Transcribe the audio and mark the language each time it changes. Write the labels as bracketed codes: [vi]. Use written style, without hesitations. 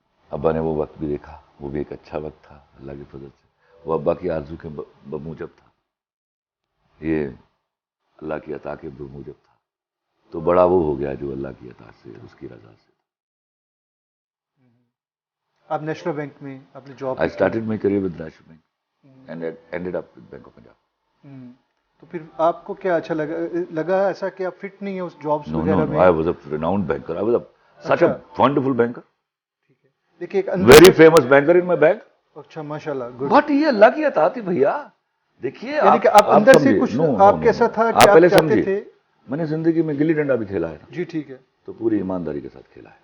[ur] ابا نے وہ وقت بھی دیکھا, وہ بھی ایک اچھا وقت تھا اللہ کے فضل سے. وہ ابا کی آرزو کے بموجب تھا, یہ اللہ کی عطا کے بموجب تھا. تو بڑا وہ ہو گیا جو اللہ کی عطا سے, اس کی رضا سے. آپ نیشنل بینک میں آپ نے job, [en] I started my career with National Bank and ended up with Bank of Punjab. [ur] تو پھر آپ کو کیا اچھا لگا ایسا کہ آپ فٹ نہیں ہیں اس جابس وغیرہ میں؟ [en] No, I was a renowned banker. I was such a wonderful banker. [ur] دیکھیے [en] Very famous banker in my bank. [ur] اچھا ماشاءاللہ, گڈ. بٹ یہ اللہ کی عطا تھی بھیا. دیکھیے یعنی کہ آپ اندر سے کچھ آپ کیسا تھا کہ آپ چاہتے تھے؟ میں نے زندگی میں گلی ڈنڈا بھی کھیلا ہے. جی ٹھیک ہے. تو پوری ایمانداری کے ساتھ کھیلا ہے.